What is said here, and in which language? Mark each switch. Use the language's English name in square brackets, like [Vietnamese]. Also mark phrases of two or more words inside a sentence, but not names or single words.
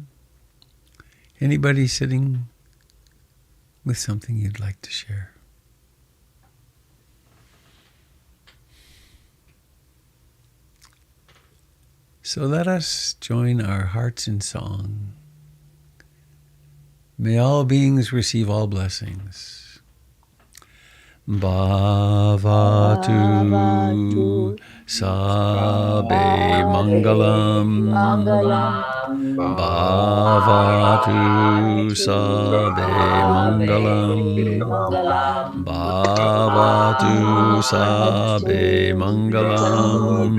[English] Anybody sitting with something you'd like to share? So let us join our hearts in song. May all beings receive all blessings. [Pali] Bhavatu Sabe Mangalam. Bhavatu Sabe Mangalam. Bhavatu Sabe Mangalam.